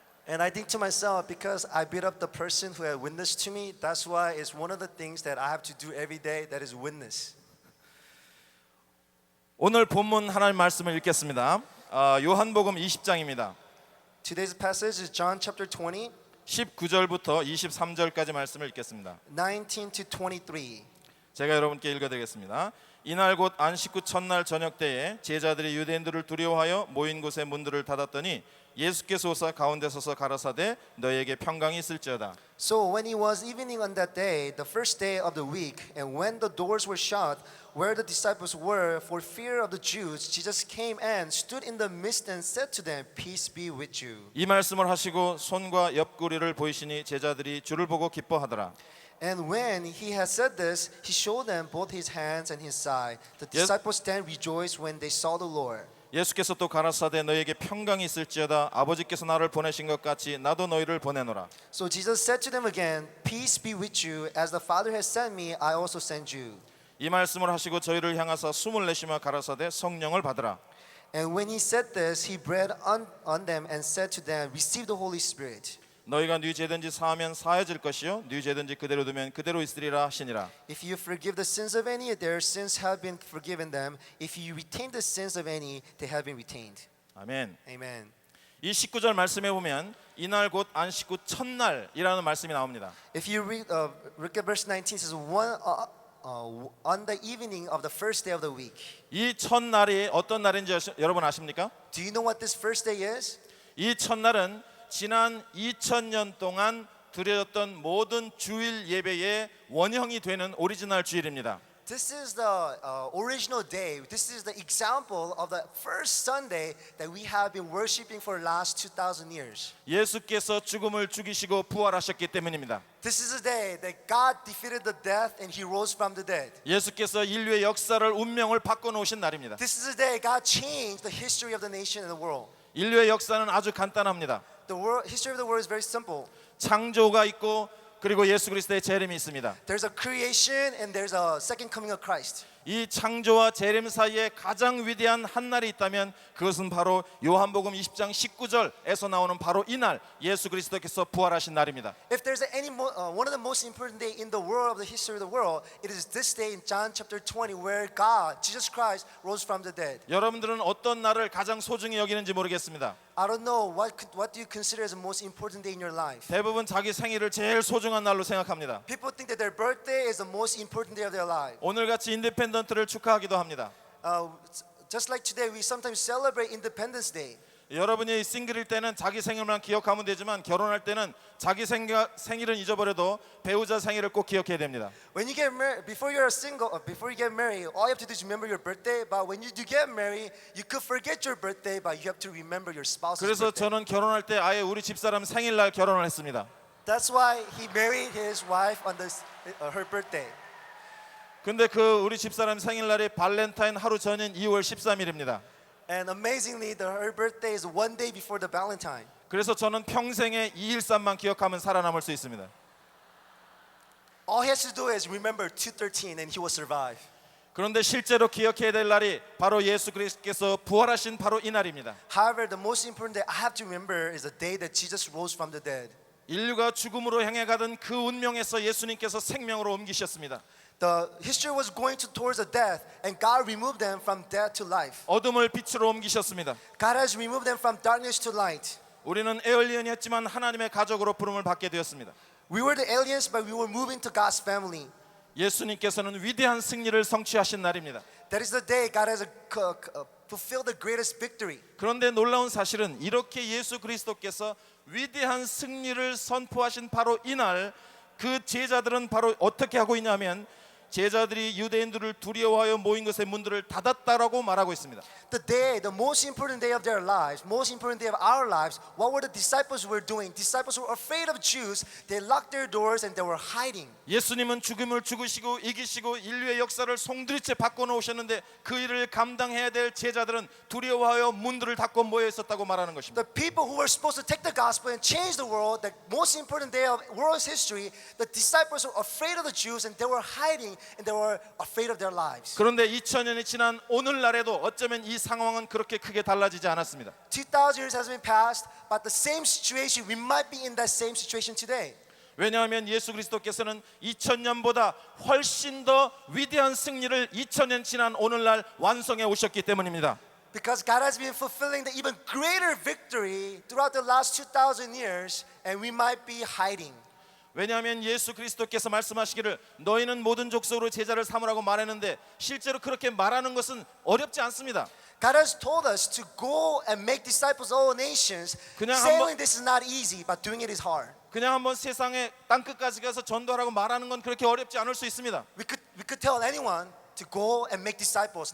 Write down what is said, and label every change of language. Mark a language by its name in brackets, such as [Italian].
[English] And I think to myself, because I beat up the person who had witnessed to me, that's why it's one of the things that I have to do every day, that is witness. [Korean] 오늘 본문 하나님 말씀을 읽겠습니다. 요한복음 20장입니다. [English] Today's passage is John chapter 20, [Korean] 19절부터 23절까지 말씀을 읽겠습니다. [English] 19 to 23. [Korean] 제가 여러분께 읽어드리겠습니다. 이날 곧 안식 후 첫날 저녁 때에 제자들이 유대인들을 두려워하여 모인 곳의 문들을 닫았더니 예수께서 오사 가운데 서서 가라사대 너희에게 평강이 있을지어다. [English] So when it was evening on that day, the first day of the week, and when the doors were shut, where the disciples were, for fear of the Jews, Jesus came and stood in the midst and said to them, "Peace be with you." [Korean] 이 말씀을 하시고 손과 옆구리를 보이시니 제자들이 주를 보고 기뻐하더라. [English] And when he had said this, he showed them both his hands and his side. The disciples then rejoiced when they saw the Lord. [Korean] 예수께서 또 가라사대 너희에게 평강이 있을지어다. 아버지께서 나를 보내신 것 같이 나도 너희를 보내노라. [English] So Jesus said to them again, "Peace be with you. As the Father has sent me, I also send you." [Korean] 이 말씀을 하시고 저희를 향하사 숨을 내쉬며 가라사대 성령을 받으라. [English] And when he said this, he breathed on them and said to them, "Receive the Holy Spirit. [Korean] 너희가 네 죄든지 사하면 사해질 것이요 네 죄든지 그대로 두면 그대로 있으리라 하시니라. [English] If you forgive the sins of any, their sins have been forgiven them. If you retain the sins of any, they have been retained." [Korean] 아멘. [English] Amen. [Korean] 이 19절 말씀에 보면 이날 곧 안식 후 첫날이라는 말씀이 나옵니다. [English] If you read look at verse 19, it says on the evening of the first day of the week. [Korean] 이 첫날이 어떤 날인지 여러분 아십니까? [English] Do you know what this first day is? [Korean] 이 첫날은 지난 2000년 동안 드려졌던 모든 주일 예배의 원형이 되는 오리지널 주일입니다. [English] This is the original day. This is the example of the first Sunday that we have been worshiping for the last 2,000 years. [Korean] 예수께서 죽음을 죽이시고 부활하셨기 때문입니다. [English] This is the day that God defeated the death and He rose from the dead. [Korean] 예수께서 인류의 역사를 운명을 바꿔놓으신 날입니다. [English] This is the day God changed the history of the nation and the world. [Korean] 인류의 역사는 아주 간단합니다. [English] The history of the world is very simple. [Korean] 창조가 있고 그리고 예수 그리스도의 재림이 있습니다. [English] There's a creation and there's a second coming of Christ. [Korean] 이 창조와 재림 사이에 가장 위대한 한 날이 있다면 그것은 바로 요한복음 20장 19절에서 나오는 바로 이 날 예수 그리스도께서 부활하신 날입니다. [English] If there's one of the most important day in the world of the history of the world, it is this day in John chapter 20 where God, Jesus Christ, rose from the dead. [Korean] 여러분들은 어떤 날을 가장 소중히 여기는지 모르겠습니다. [English] I don't know what do you consider as the most important day in your life. [Korean] 대부분 자기 생일을 제일 소중한 날로 생각합니다. [English] People think that their birthday is the most important day of their life. [Korean] 오늘같이 인디펜던트를 축하하기도 합니다. [English] Just like today, we sometimes celebrate Independence Day. [Korean] 여러분이 싱글일 때는 자기 생일만 기억하면 되지만 결혼할 때는 자기 생일은 잊어버려도 배우자 생일을 꼭 기억해야 됩니다. [English] When you get married, before you get married, all you have to do is remember your birthday. But when you do get married, you could forget your birthday, but you have to remember your spouse's [Korean] 그래서 [English] birthday. [Korean] 저는 결혼할 때 아예 우리 집사람 생일날 결혼을 했습니다. [English] That's why he married his wife on her birthday. [Korean] 근데 그 우리 집사람 생일날이 발렌타인 하루 전인 2월 13일입니다. [English] And amazingly, her birthday is one day before the Valentine. [Korean] 그래서 저는 평생에 213만 기억하면 살아남을 수 있습니다. [English] All he has to do is remember 213 and he will survive. [Korean] 그런데 실제로 기억해야 될 날이 바로 예수 그리스도께서 부활하신 바로 이 날입니다. [English] However, the most important day I have to remember is the day that Jesus rose from the dead. [Korean] 인류가 죽음으로 향해 가던 그 운명에서 예수님께서 생명으로 옮기셨습니다. [English] The history was going towards a death, and God removed them from death to life. [Korean] 어둠을 빛으로 옮기셨습니다. [English] God has removed them from darkness to light. [Korean] 우리는 에얼리언이었지만 하나님의 가족으로 부름을 받게 되었습니다. [English] We were the aliens, but we were moving to God's family. [Korean] 예수님께서는 위대한 승리를 성취하신 날입니다. [English] That is the day God has fulfilled the greatest victory. [Korean] 그런데 놀라운 사실은 이렇게 예수 그리스도께서 위대한 승리를 선포하신 바로 이날 그 제자들은 바로 어떻게 하고 있냐면 제자들이 유대인들을 두려워하여 모인 것의 문들을 닫았다라고 말하고 있습니다. [English] The most important day of their lives, most important day of our lives, what were the disciples were doing? Disciples were afraid of Jews. They locked their doors and they were hiding. [Korean] 예수님은 죽음을 죽으시고 이기시고 인류의 역사를 송두리째 바꿔놓으셨는데 그 일을 감당해야 될 제자들은 두려워하여 문들을 닫고 모여 있었다고 말하는 것입니다. [English] The people who were supposed to take the gospel and change the world, the most important day of world's history, the disciples were afraid of the Jews and they were hiding and they were afraid of their lives. [Korean] 그런데 2000년이 지난 오늘날에도 어쩌면 이 상황은 그렇게 크게 달라지지 않았습니다. [English] 2,000 years has been passed, but the same situation, we might be in that same situation today. [Korean] 왜냐하면 예수 그리스도께서는 2000년보다 훨씬 더 위대한 승리를 2000년 지난 오늘날 완성해 오셨기 때문입니다. [English] Because God has been fulfilling the even greater victory throughout the last 2,000 years, and we might be hiding. [Korean] 왜냐하면 예수 그리스도께서 말씀하시기를 너희는 모든 족속으로 제자를 삼으라고 말했는데 실제로 그렇게 말하는 것은 어렵지 않습니다. [English] God has told us to go and make disciples of all nations. [Korean] 그냥 [English] Saying this is not easy, but doing it is hard. [Korean] 그냥 한번 세상의 땅 끝까지 가서 전도하라고 말하는 건 그렇게 어렵지 않을 수 있습니다. [English] We could tell anyone to go and make disciples.